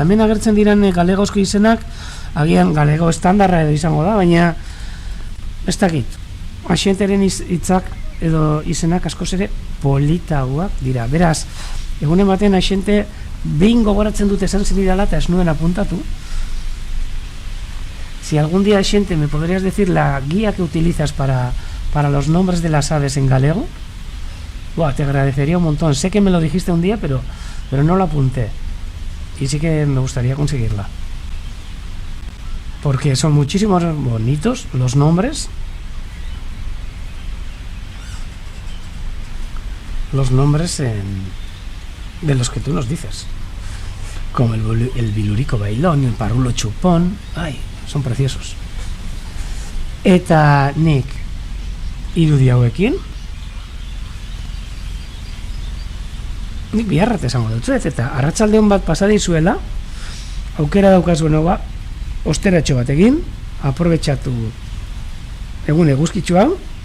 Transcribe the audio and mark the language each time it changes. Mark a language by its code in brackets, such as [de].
[eu] Hemen agertzen diran galegozko izenak, agian galego estandarra edo izango da, baina ez dakit. Axenteren hitzak edo izenak askoz ere politagoak dira. Beraz, egunen batean axente behin gogoratzen dut esan zenidala eta ez nuen apuntatu. [es] Si algún día, axente, me podrías decir la guía que utilizas para los nombres de las aves en galego, te agradecería un montón. Sé que me lo dijiste un día, pero no lo apunté. Y sí que me gustaría conseguirla. Porque son muchísimos bonitos los nombres. Los nombres de los que tú nos dices. Como el bilurico bailón, el parulo chupón. Ay, son preciosos. [eu] Eta nik irudi hauekin nik biharrat esango dut zuet, eta arratsaldeon bat pasadizuela, aukera daukazuen hau, osteratxo bat egin, aprobetxatu egun eguzkitzu hau,